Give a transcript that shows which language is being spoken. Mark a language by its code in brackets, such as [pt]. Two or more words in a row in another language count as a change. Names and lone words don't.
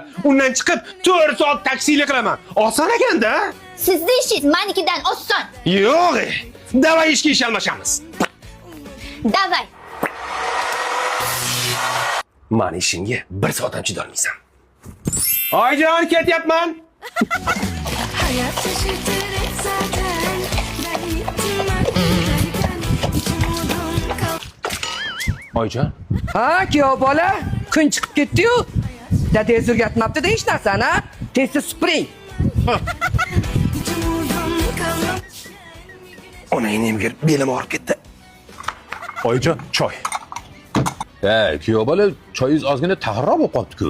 [uz] Undan chiqib 4 soat taksilik qilaman. Oson ekan-da. Sizni ishingiz manikidan oson. Yo'q. Davay ishga ish almashamiz. Davay. Mani ishimga 1 soat ham chidolmaysan. Oyjon, ketyapman. [tr] Hayat şaşırtır hep zaten. Ben gittim artık içim kal. [uz] Oyjon. Ha, kuyov bola, kun chiqib ketdi-yu. Dadang surgatmabdi-da hech narsani, ha? Tez supuring. [tr] İçim kal. [uz] Onangni emgir belim og'rib ketdi. Oyjon, choy. Kuyov bola, choyingiz ozgina tag'irroq bo'lib qolibdi-ku.